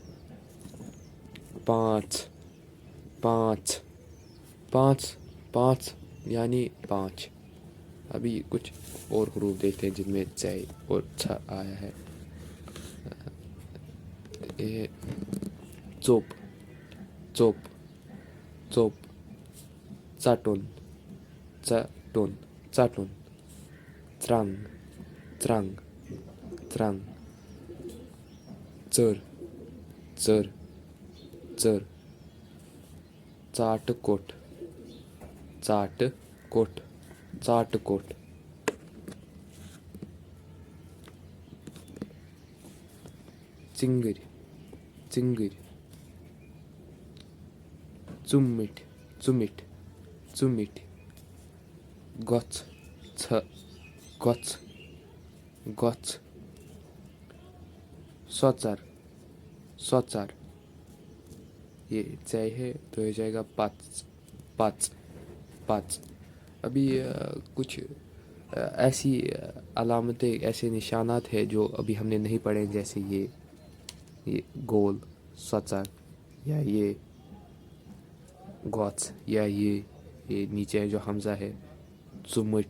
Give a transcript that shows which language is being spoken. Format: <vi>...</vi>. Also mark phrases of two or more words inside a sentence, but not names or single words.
<ks>پانچ. پانچ. پانچ. پانچ یعنی پانچ.</ks> <ur>ابھی کچھ اور حروف دیکھتے ہیں جن میں چائے اور چھ آیا ہے.</ur> <ks>یہ چوپ. چوپ. چوپ. ژٹُن. ژٹُن. ژٹُن. ژرنٛگ. ژرنٛگ. ژرنٛگ. ژٔر. ژٔر. ژٔر. ژاٹہٕ کوٚٹھ. ژاٹہٕ کوٚٹھ. ژاٹہٕ کوٚٹھ. ژِنٛگٕرۍ. ژِنٛگٕرۍ. ژُمِٹھۍ. ژُمِٹھۍ. ژُمِٹھۍ. گۄژھ. ژھ. گۄژھ. گۄژھ. سۄژر. سۄژر.</ks> <ur>یہ چائے ہے تو ہو جائے گا پچ.</ur> <ks>پچ. پچ.</ks> <ur>ابھی کچھ ایسی علامتیں ایسے نشانات ہیں جو ابھی ہم نے نہیں پڑھے، جیسے یہ گول سوچر یا یہ گوچ یا یہ نیچے جو حمزہ ہے ژُمٕٹھۍ.</ur>